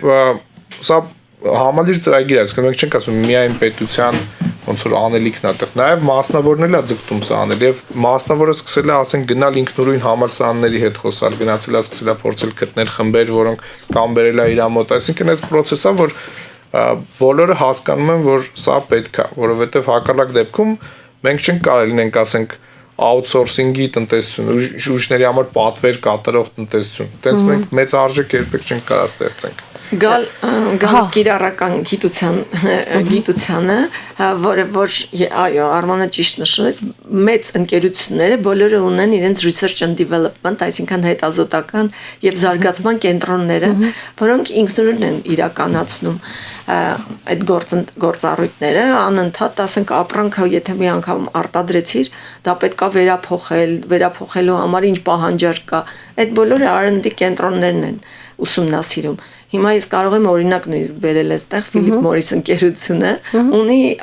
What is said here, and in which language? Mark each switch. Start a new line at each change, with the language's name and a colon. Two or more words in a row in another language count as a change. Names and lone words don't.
Armenian: սա համալիր ծրագիր է, ասենք մենք չենք ասում միայն պետության ոնց որ անելիքն է տեղ, նաև մասնավորն էլ է ձգտում սա անել եւ մասնավորը սկսել է ասենք գնալ ինքնուրույն համալսարանների հետ խոսալ, գնացել է սկսել է փորձել գտնել խմբեր, որոնք կամ բերել է իր մոտ, այսինքն այս process-ը, որ բոլորը հասկանում են, որ սա պետք է, որովհետեւ հակառակ դեպքում մենք չենք կարելի լինենք ասենք outsourcing-ի տնտեսություն, ուրիշների համար պատվեր կատարող տնտեսություն։ Տենց մենք մեծ արժեք երբեք չենք կարող ստեղծենք։ Գալ կիրառական գիտությանը, որը որ այո, Արմանը ճիշտ նշեց, մեծ ընկերությունները բոլորը ունեն իրենց research
English: and development,
Armenian: այսինքն հետազոտական եւ զարգացման կենտրոնները, որոնք ինքնուրույն են իրականացնում այդ գործառույթները, անընդհատ, ասենք, ապրանքը եթե մի անգամ արտադրեցիր, դա պետքա վերափոխելու համար ինչ պահանջարկ կա։ Այդ բոլորը R&D կենտրոններն են ուսումնասիրում։ Հիմա ես կարող եմ օրինակ նույնիսկ բերել այստեղ Philip Morris ընկերությունը ունի